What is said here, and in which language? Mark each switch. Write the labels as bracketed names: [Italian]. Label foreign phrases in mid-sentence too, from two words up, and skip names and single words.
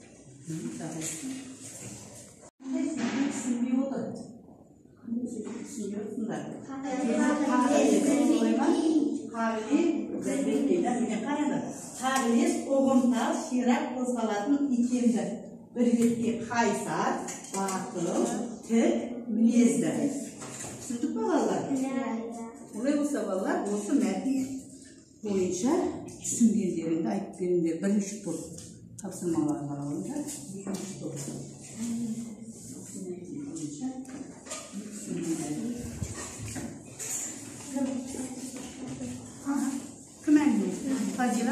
[Kazakh] Қағылез оғымтал ширақ қозғалатын икемді. Bir betke kaysar, batıl, tek, minezdi. Түсіндік балалар? Олай болса балалар, осы мәтін бойынша түсінгендеріңді айтып беріңдер. Бірінші топ тапсырмаларға қарауында, екінші топ. Кім әңгімесі? Фазила?